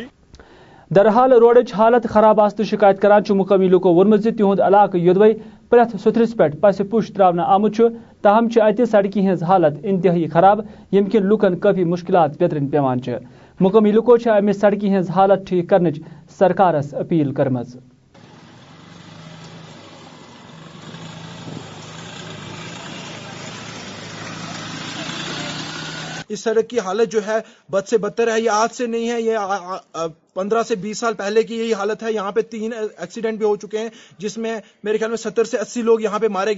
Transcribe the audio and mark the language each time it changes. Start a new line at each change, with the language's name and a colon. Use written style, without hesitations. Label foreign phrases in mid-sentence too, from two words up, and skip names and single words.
Kashmiri: درحال روڈچ حالت خراب آسنہٕ شکایت کران مقامی لوکو وونمت زِ تہنٛد علاقہٕ یوٚدوے پرٛٮ۪تھ سُتھرس پٮ۪ٹھ پسہِ پُش تراونہٕ آمُت چھُ تاہم چھِ اتہِ سڑکہِ ہٕنٛز حالت انتہٲئی خراب ییٚمہِ کِنۍ لوٗکن کٲفی مُشکِلات بیترِنۍ پیوان چھِ. مقامی لوٗکو چھِ امہِ سڑکہِ ہٕنٛز حالت ٹھیک کرنٕچ سرکارس اپیل کٔرمٕژ.
Urdu: اس سڑک کی حالت جو ہے بد سے بدتر ہے. یہ آج سے نہیں ہے, یہ 15 سے 20 سال پہلے کی یہی حالت ہے. یہاں پہ 3 ایکسیڈنٹ بھی ہو چکے ہیں جس میں میرے خیال میں 70 سے 80 لوگ یہاں پہ مارے گئے.